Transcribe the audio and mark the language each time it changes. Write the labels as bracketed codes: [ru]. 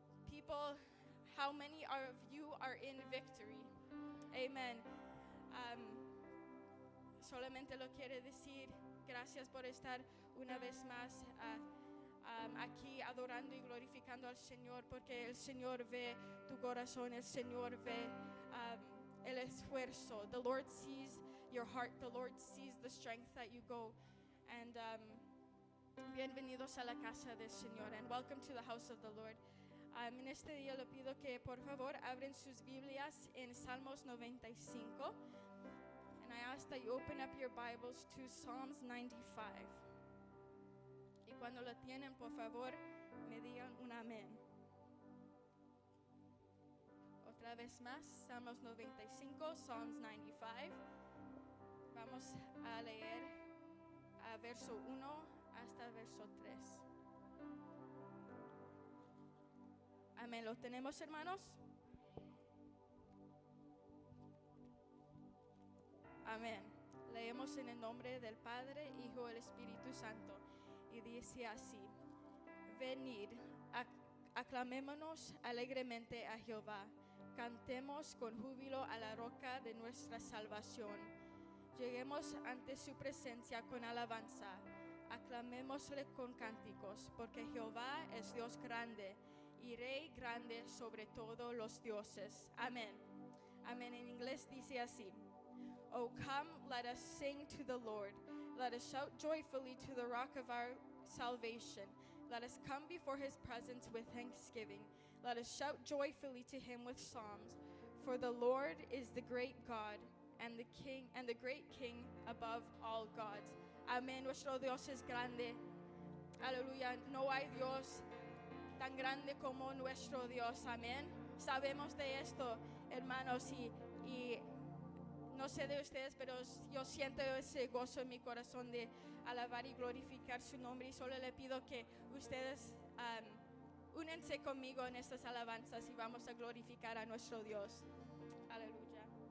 [en] People, how many of you are in victory? Amen. [es] Solamente lo quiere decir. Gracias por estar una vez más aquí adorando y glorificando al Señor, porque el Señor ve tu corazón, el Señor ve el esfuerzo. [en] The Lord sees your heart. The Lord sees the strength that you go. And [es] bienvenidos a la casa del Señor, [en] and welcome to the house of the Lord. [es] En este día le pido que por favor abren sus Biblias en Salmos 95. [en] And I ask that you open up your Bibles to Psalms 95. [es] Y cuando lo tienen, por favor, me digan un amén. Otra vez más, Salmos 95, Psalms 95. Vamos a leer a verso 1 hasta verso 3. Amén. ¿Lo tenemos, hermanos? Amén. Leemos en el nombre del Padre, Hijo y el Espíritu Santo. Y dice así: Venid, aclamémonos alegremente a Jehová. Cantemos con júbilo a la roca de nuestra salvación. Lleguemos ante su presencia con alabanza. Aclamémosle con cánticos, porque Jehová es Dios grande y Rey grande sobre todos los dioses. Amén. Amén. En inglés dice así. [en] Oh, come, let us sing to the Lord. Let us shout joyfully to the rock of our salvation. Let us come before his presence with thanksgiving. Let us shout joyfully to him with psalms. For the Lord is the great God and the King and the great King above all gods. [es] Amén. Nuestro Dios es grande. Aleluya. No hay Dios tan grande como nuestro Dios. Amén. Sabemos de esto, hermanos, y no sé de ustedes, pero yo siento ese gozo en mi corazón de alabar y glorificar su nombre, y solo le pido que ustedes únense conmigo en estas alabanzas y vamos a glorificar a nuestro Dios. Aleluya.